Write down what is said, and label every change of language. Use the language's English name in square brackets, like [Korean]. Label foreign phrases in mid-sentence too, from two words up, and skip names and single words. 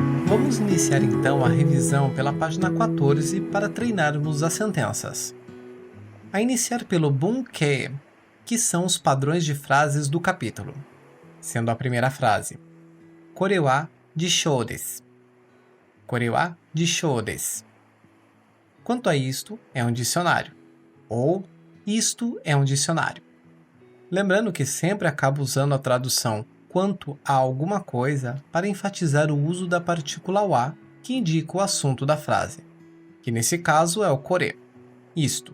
[Portuguese] Vamos iniciar então a revisão pela página 14 para treinarmos as sentenças. A iniciar pelo bunke, que são os padrões de frases do capítulo, sendo a primeira frase [Japanese] これは辞書です. これは辞書です. [Portuguese] Quanto a isto, é um dicionário, ou isto é um dicionário. Lembrando que sempre acabo usando a tradução quanto a alguma coisa para enfatizar o uso da partícula wa, que indica o assunto da frase, que nesse caso é o kore, isto.